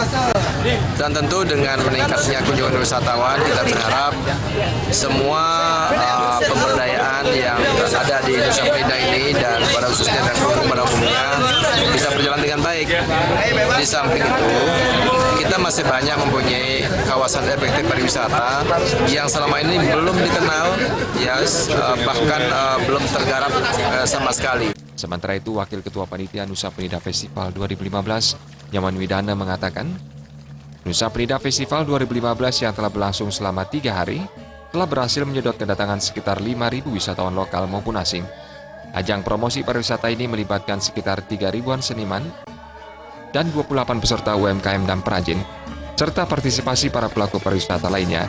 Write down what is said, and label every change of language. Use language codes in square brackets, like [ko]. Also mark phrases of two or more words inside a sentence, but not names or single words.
[id] Dan tentu dengan meningkatnya kunjungan wisatawan, kita berharap semua pemberdayaan yang ada di Nusa Penida ini dan pada khususnya dan pada umumnya bisa berjalan dengan baik. Di samping itu, kita masih banyak mempunyai kawasan efektif pariwisata yang selama ini belum dikenal, bahkan belum tergarap sama sekali. Sementara itu, Wakil Ketua Panitia Nusa Penida Festival 2015, Nyoman Widana mengatakan, Nusa Penida Festival 2015 yang telah berlangsung selama 3 hari telah berhasil menyedot kedatangan sekitar 5.000 wisatawan lokal maupun asing. Ajang promosi pariwisata ini melibatkan sekitar 3.000-an seniman dan 28 peserta UMKM dan perajin, serta partisipasi para pelaku pariwisata lainnya.